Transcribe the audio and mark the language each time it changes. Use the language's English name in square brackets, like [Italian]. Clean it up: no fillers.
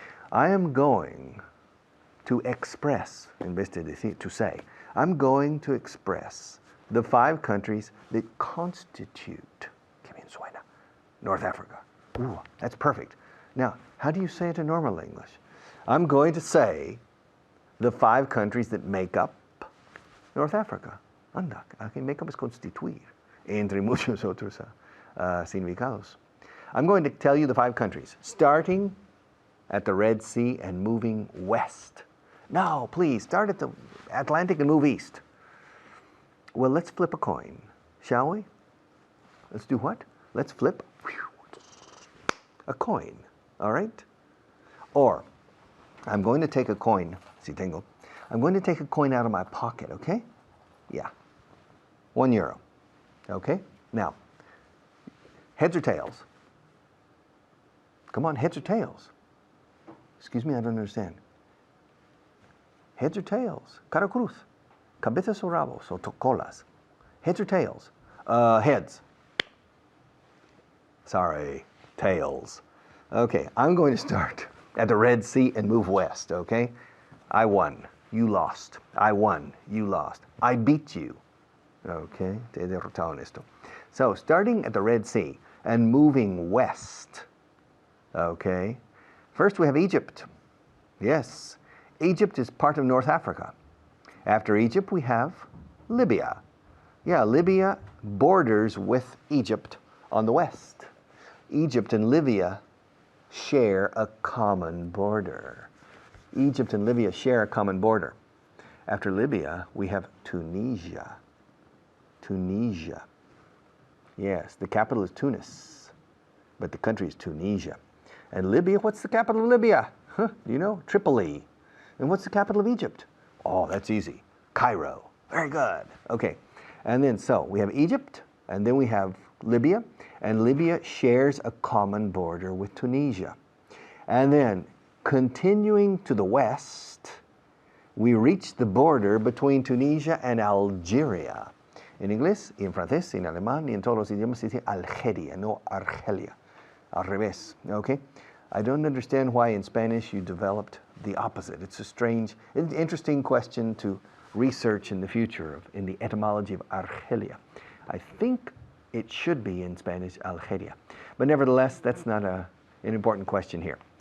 [English] I am going to express, [Spanish] en vez de decir, [English] to say, I'm going to express the 5 countries that constitute, [Spanish] que bien suena, [English] North Africa. Ooh, that's perfect. Now, how do you say it in normal English? I'm going to say the 5 countries that make up North Africa. [Spanish] Anda, aquí make up es constituir, entre muchos otros significados. [English] I'm going to tell you the 5 countries, starting at the Red Sea and moving west. No, please, start at the Atlantic and move east. Well, let's flip a coin, shall we? Let's do what? Let's flip a coin, all right? Or, I'm going to take a coin, [Spanish] si tengo. [English] I'm going to take a coin out of my pocket, okay? Yeah, €1, okay? Now, heads or tails? Come on, heads or tails? Excuse me, I don't understand. Heads or tails? [Spanish] Cara cruz. Cabezas o rabos o colas? [English] Heads or tails? Heads. Sorry, tails. Okay, I'm going to start at the Red Sea and move west, okay? I won, you lost. I won, you lost. I beat you. [Spanish] Okay, te he derrotado en esto. [English] So, starting at the Red Sea and moving west. Okay, first we have Egypt. Yes, Egypt is part of North Africa. After Egypt, we have Libya. Yeah, Libya borders with Egypt on the west. Egypt and Libya share a common border. Egypt and Libya share a common border. After Libya, we have Tunisia. Tunisia. Yes, the capital is Tunis, but the country is Tunisia. And Libya, what's the capital of Libya? Huh, you know, Tripoli. And what's the capital of Egypt? Oh, that's easy. Cairo. Very good. Okay. And then, so we have Egypt, and then we have Libya, and Libya shares a common border with Tunisia. And then, continuing to the west, we reach the border between Tunisia and Algeria. [Spanish] En inglés, y en francés, y en alemán, y en todos los idiomas se dice Algeria, no Argelia. Al revés, okay? [English] I don't understand why in Spanish you developed the opposite. It's a strange, interesting question to research in the future in the etymology of Argelia. I think it should be in Spanish Algeria. But nevertheless, that's not an important question here.